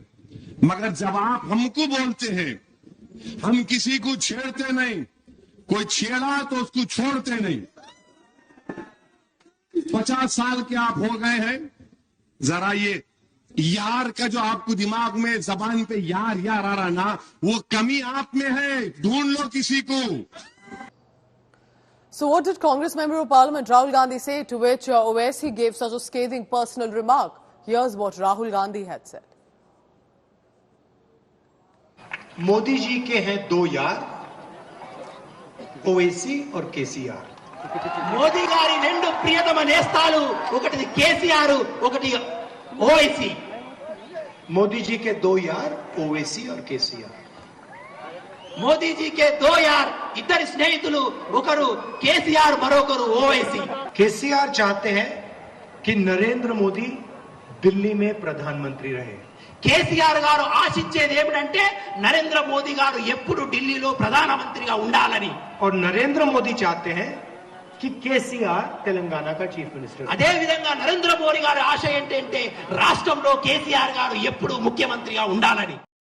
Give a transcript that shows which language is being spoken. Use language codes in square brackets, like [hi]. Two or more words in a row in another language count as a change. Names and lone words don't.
[hi] मगर जब आप हमको बोलते हैं, हम किसी को छेड़ते नहीं, कोई छेड़ा तो उसको छोड़ते नहीं। 50 साल के आप हो गए हैं, जरा ये यार का जो आपको दिमाग में, जबान पे यार यार आ रहा ना, वो कमी आप में है, ढूंढ लो किसी को। [en] So what did Congress Member of Parliament Rahul Gandhi say, to which Owaisi gave such a scathing personal remark? Here's what Rahul Gandhi had said. [hi] मोदी जी के हैं 2 यार, ओवैसी और केसीआर। [te] మోదీ గారి 2 ప్రియతమ నేస్తాలు, ఒకటి కేసీఆర్, ఒకటి ఓవైసీ। [hi] मोदी जी के 2 यार, ओवैसी और केसीआर। మోదీ जी के 2 यार, [te] ఇద్దరు స్నేహితులు, ఒకరు కేసీఆర్, మరొకరు ఓవైసీ। [hi] केसीआर चाहते हैं कि नरेंद्र मोदी दिल्ली में प्रधानमंत्री रहे। [te] కేసీఆర్ గారు ఆశించేది ఏమిటంటే నరేంద్ర మోదీ గారు ఎప్పుడు ఢిల్లీలో ప్రధానమంత్రిగా ఉండాలని. [hi] और नरेंद्र मोदी चाहते हैं कि केसीआर तेलंगाना का [en] chief minister. [te] అదే విధంగా నరేంద్ర మోదీ గారి ఆశ ఏంటంటే రాష్ట్రంలో కేసీఆర్ గారు ఎప్పుడు ముఖ్యమంత్రిగా ఉండాలని.